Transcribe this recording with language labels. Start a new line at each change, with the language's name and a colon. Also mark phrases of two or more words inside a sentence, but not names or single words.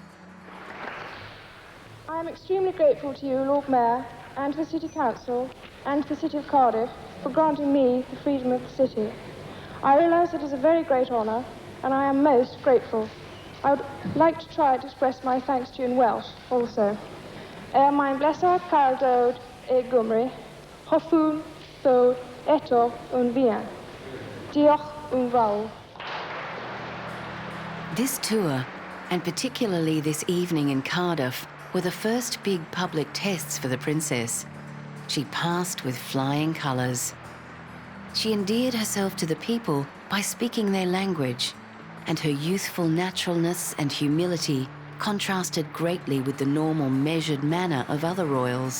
English: I am extremely grateful to you, Lord Mayor, and to the City Council, and to the City of Cardiff, for granting me the freedom of the city. I realise it is a very great honour, and I am most grateful. I would like to try to express my thanks to you in Welsh also.
Welsh: Mae'n blesar cael dod I Gymru, hoffwn ddod eto yn fuan. Diolch yn fawr.
English: This tour, and particularly this evening in Cardiff, were the first big public tests for the princess. She passed with flying colours. She endeared herself to the people by speaking their language, and her youthful naturalness and humility contrasted greatly with the normal measured manner of other royals.